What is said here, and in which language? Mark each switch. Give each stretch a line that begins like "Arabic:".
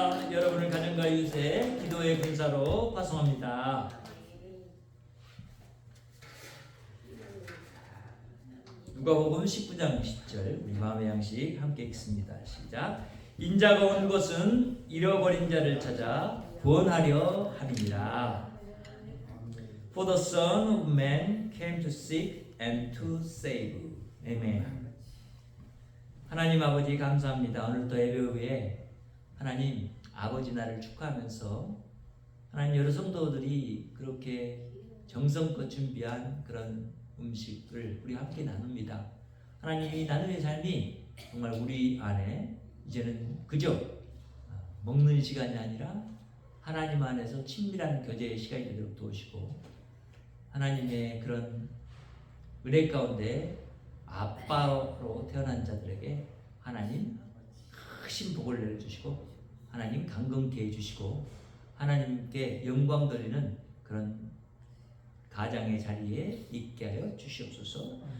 Korean: 여러분을 가정과 이웃의 기도의 근사로 파송합니다. 누가복음 19장 20절 우리 마음의 양식 함께 읽습니다. 시작. 인자가 온 것은 잃어버린 자를 찾아 구원하려 함이니라.
English: For the Son of Man came to seek and to save.
Korean: 아멘. 하나님 아버지 감사합니다. 오늘도 예배 후에 하나님 아버지 날을 축하하면서 하나님 여러 성도들이 그렇게 정성껏 준비한 그런 음식을 우리 함께 나눕니다. 하나님 이 나눔의 삶이 정말 우리 안에 이제는 그저 먹는 시간이 아니라 하나님 안에서 친밀한 교제의 시간이 되도록 도우시고 하나님의 그런 은혜 가운데 아빠로 태어난 자들에게 하나님 크신 복을 내려주시고 하나님 강건케 해주시고 하나님께 영광 돌리는 그런 가장의 자리에 있게 하여 주시옵소서.